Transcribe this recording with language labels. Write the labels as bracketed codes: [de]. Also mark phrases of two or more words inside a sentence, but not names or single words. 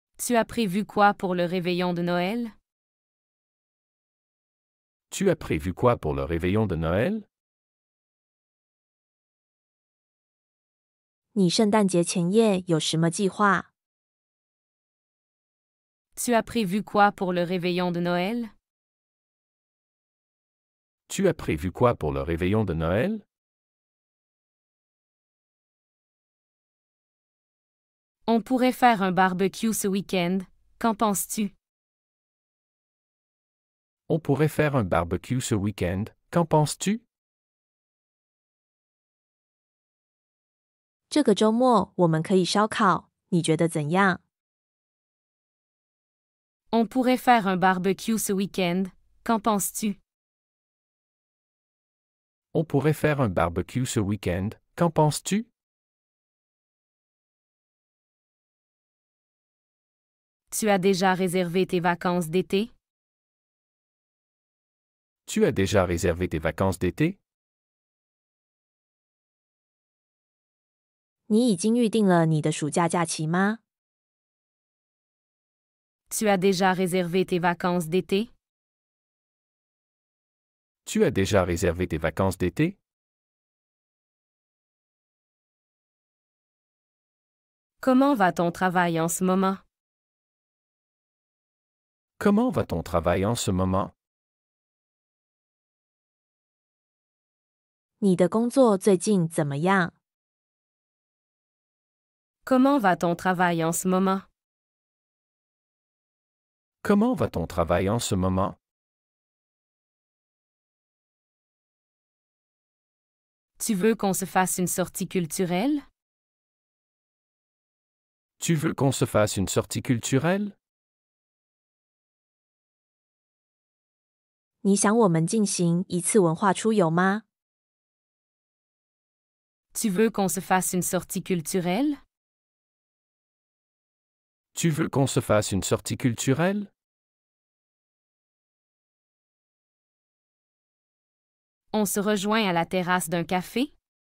[fr] Tu as prévu quoi pour le réveillon de Noël? Tu as prévu quoi pour le réveillon de Noël? [zh] 你圣诞节前夜有什么计划？ [fr] Tu as prévu quoi pour le réveillon de Noël? Tu as prévu quoi pour le réveillon de Noël? On pourrait faire un barbecue ce week-end, qu'en penses-tu? On pourrait faire un barbecue ce week-end, qu'en penses-tu? [zh] 这个周末我们可以烧烤，你觉得怎样？ [fr] On pourrait faire un barbecue ce week-end, qu'en penses-tu? On pourrait faire un barbecue ce week-end, qu'en penses-tu? Tu as déjà réservé tes vacances d'été? Tu as déjà réservé tes vacances d'été? [zh] 你已经预定了你的暑假假期吗？ [fr] Tu as déjà réservé tes vacances d'été? Tu as déjà réservé tes vacances d'été? Comment va ton travail en ce moment? Comment va ton travail en ce moment? [zh] 你的工作最近怎么样？ [fr] Comment va ton travail en ce moment? Comment va ton travail en ce moment? Tu veux qu'on se fasse une sortie culturelle? Tu veux qu'on se fasse une sortie culturelle? [zh] 你想我们进行一次文化出游吗？ [fr] Tu veux qu'on se fasse une sortie culturelle? Tu veux qu'on se fasse une sortie culturelle? On se rejoint à la terrasse d'un café?